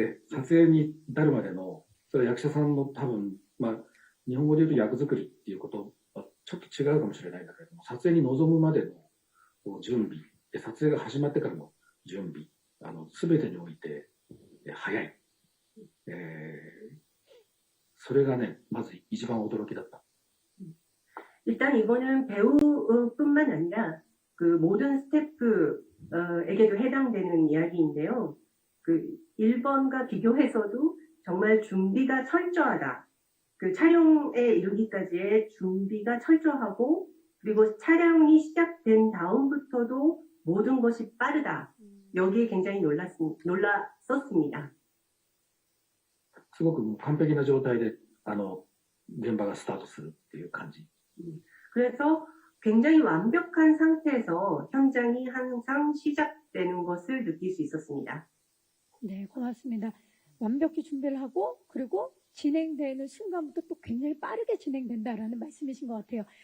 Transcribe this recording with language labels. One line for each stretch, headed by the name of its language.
Japanese: 撮影に至るまでの、それは役者さんの多分、日本語で言うと役作りっていうことはちょっと違うかもしれないんだけれども、撮影に臨むまでのこう準備で、撮影が始まってからの準備、すべてにおいて、早い。それがね、まず一番驚きだった。
Korean: 일단 이거는 배우뿐만 아니라 그 모든 스태프에게도 해당되는 이야기인데요. 그 1번과 비교해서도 정말 준비가 철저하다. 그 촬영에 이르기까지의 준비가 철저하고 그리고 촬영이 시작된 다음부터도 모든 것이 빠르다. 여기에 굉장히 놀랐었습니다.
Japanese: すごくもう完璧な状態で、現場がスタートするっていう感じ。
Korean: 그래서 굉장히 완벽한 상태에서 현장이 항상 시작되는 것을 느낄 수 있었습니다. 네, 고맙습니다. 완벽히 준비를 하고 그리고 진행되는 순간부터 또 굉장히 빠르게 진행된다라는 말씀이신 것 같아요.